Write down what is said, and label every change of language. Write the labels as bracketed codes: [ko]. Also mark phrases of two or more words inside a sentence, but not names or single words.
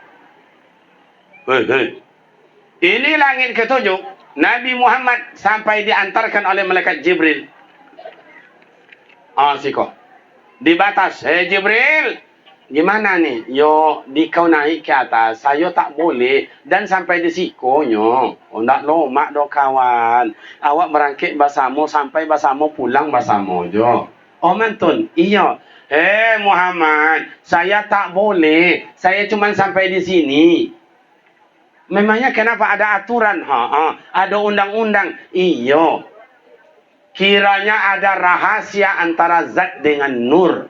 [ms] Hei. Ini langit ke-7. Nabi Muhammad sampai diantarkan oleh malaikat Jibril. [min] Siko. [ms] Di batas, Jibril, gimana nih? Yo, kau naik ke atas, saya tak boleh. Dan sampai di sikonyo. [min] Ndak lomak do kawan. [ms] Awak berangkit bersama, sampai bersama, pulang bersama jo. Mantun, iya. Muhammad, saya tak boleh. Saya cuma sampai di sini. Memangnya kenapa ada aturan? Ada undang-undang. Iya. Kiranya ada rahasia antara zat dengan nur.